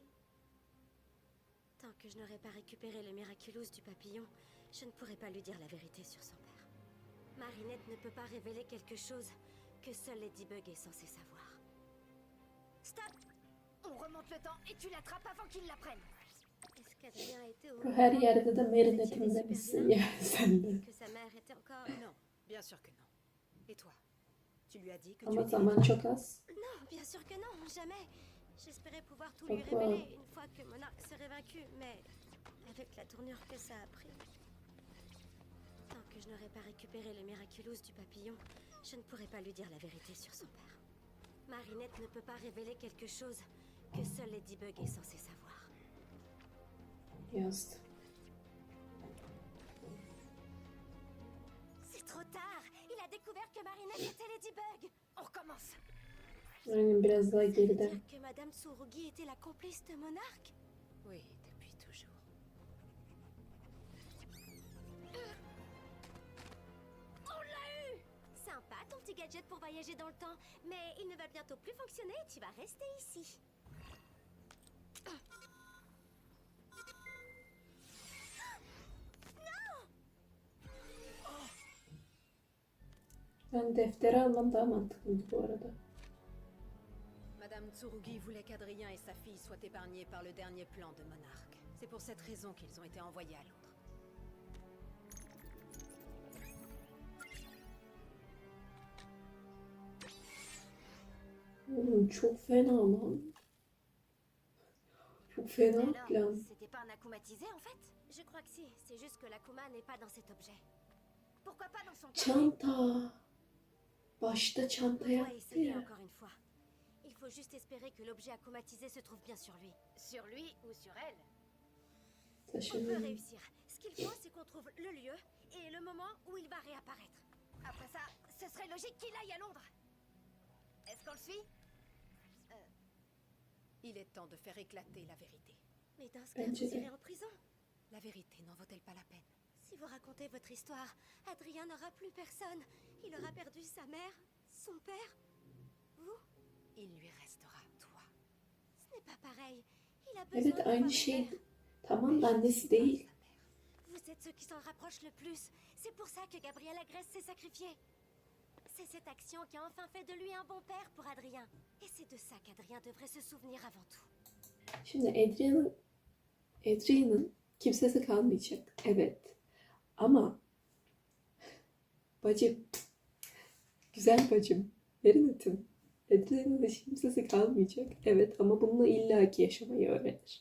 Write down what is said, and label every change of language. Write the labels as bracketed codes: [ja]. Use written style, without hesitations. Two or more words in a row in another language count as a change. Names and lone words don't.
[fr] Tant que je n'aurai pas récupéré le Miraculous du papillon, je ne pourrai pas lui dire la vérité sur son père. Marinette ne peut pas révéler quelque chose que seul Ladybug est censé savoir. Stop! On remonte le temps et tu l'attrapes avant qu'il l'apprenne. Est-ce qu'Adrien était au [tr] Bu her [fr] courant [tr] yerde de [fr] que vous [tr] Marinette'in [fr] étiez des [tr] demesi [fr] super vilains? [tr] yani sende. [fr] Que sa mère était encore... Non, bien sûr que non. Et toi? Tu lui as dit que tu [tr] Ama [fr] étais [tr] zaman [fr] Ladybug? [tr] çok az. [fr] Non, bien sûr que non, jamais. J'espérais pouvoir tout lui Pourquoi? révéler une fois que Monarque serait vaincu, mais avec la tournure que ça a pris... Tant que je n'aurai pas récupéré le Miraculous du papillon, je ne pourrai pas lui dire la vérité sur son père. Marinette ne peut pas révéler quelque chose que seul Ladybug est censé savoir. [tr] Yazdı. [fr] C'est trop tard! Il a découvert que Marinette était Ladybug! On recommence. [tr] Aynen biraz daha [fr] Ça veut [tr] geriden. [fr] dire que Madame Tsurugi était la complice de Monarque? Oui, depuis toujours. Sympa ton petit gadget pour voyager dans le temps, mais il ne va bientôt plus fonctionner, tu vas rester ici. [tr] Ben defteri almam daha mantıklıydı bu arada. [fr] Madame Tsurugi voulait qu'Adrien et sa fille soient épargnés par le dernier plan de Monarque. C'est pour cette raison qu'ils ont été envoyés à Londres. [tr] Çok fena lan. Çok fena [fr] Alors, [tr] plan. [fr] c'était pas un akumatisé en fait? Je crois que si, c'est juste que l'Akuma n'est pas dans cet objet. Pourquoi pas dans son cas? [tr] Çanta. Başta çanta [fr] On doit [tr] yaptı [fr] essayer [tr] ya. [fr] encore une fois. Il faut juste espérer que l'objet akumatisé se trouve bien sur lui. Sur lui ou sur elle? On peut [tr] Taşınıyor. [fr] réussir. Ce qu'il faut, c'est qu'on trouve le lieu et le moment où il va réapparaître. Après ça, ce serait logique qu'il aille à Londres. Est-ce qu'on le suit? Il est temps de faire éclater la vérité. Mais dans ce cas, [tr] Bence [fr] vous [tr] de. [fr] irez en prison. La vérité n'en vaut-elle pas la peine? Si vous racontez votre histoire, Adrien n'aura plus personne. Il aura perdu sa mère, son père, vous. Il lui restera toi. Ce n'est pas pareil. Il a besoin [tr] Evet [fr] d'avoir [tr] aynı [fr] une [tr] şey. [fr] mère. [tr] Tamam da annesi değil. [fr] Vous êtes ceux qui s'en rapprochent le plus. C'est pour ça que Gabriel Agreste s'est sacrifié. C'est cette action qui a enfin fait de lui un bon père pour Adrien. Et c'est de ça qu'Adrien devrait se souvenir avant tout. [tr] Şimdi Adrian'ın kimsesi kalmayacak. Evet. Ama bacım, güzel bacım, Marinette'im. Adrian'ın hiç kimsesi kalmayacak. Evet ama bununla illaki yaşamayı öğrenir.